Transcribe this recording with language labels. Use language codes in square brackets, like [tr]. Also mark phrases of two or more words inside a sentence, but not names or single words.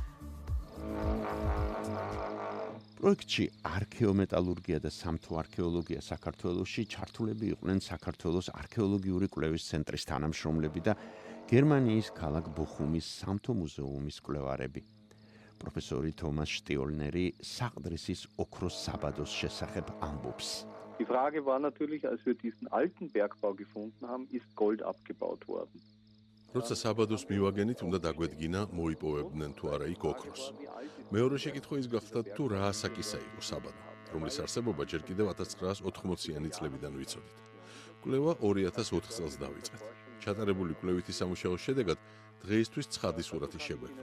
[ka] პროექტში არქეომეტალურგია და სამთო არქეოლოგია საქართველოში ჩართულები იყვნენ საქართველოს არქეოლოგიური კვლევის ცენტრის თანამშრომლები და გერმანიის ქალაქ ბოხუმის სამთო მუზეუმის კვლევარები. პროფესორი თომას შტიოლნერი საყდრისის ოქროს საბადოს შესახებ ამბობს. [de] Die Frage war natürlich, als wir diesen alten Bergbau gefunden haben, ist Gold abgebaut worden. [ka] როცა საბადოს მივაგენით, უნდა დაგვედგინა, მოიპოვებდნენ თუ არა იქ ოქროს. მეორე შეკითხვა ის გახდა, თუ რა ასაკისა იყო საბადო, რომლის არსებობა ჯერ კიდევ 1980-იანი წლებიდან ვიცოდით. კვლევა 2004 წელს დავიწყეთ. ჩატარებული კვლევითი სამუშაოს შედეგად დღეისთვის ცხადი სურათი შეგვექმნა.